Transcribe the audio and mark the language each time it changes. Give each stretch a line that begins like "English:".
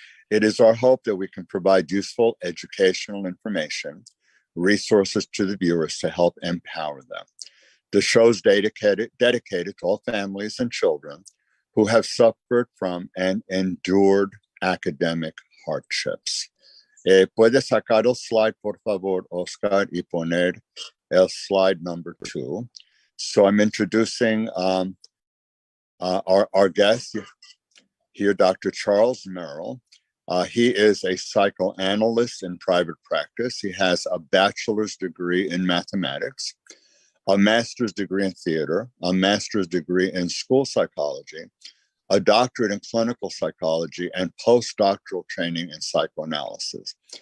English: It is our hope that we can provide useful educational information, resources to the viewers to help empower them. The show is dedicated to all families and children who have suffered from and endured academic hardships.
Spanish: Puede sacar el slide, por favor, Oscar, y poner el
English: slide number 2. So I'm introducing our guest here, Dr. Charles Merrill. He is a psychoanalyst in private practice. He has a bachelor's degree in mathematics, a master's degree in theater, a master's degree in school psychology, a doctorate in clinical psychology, and postdoctoral training in psychoanalysis.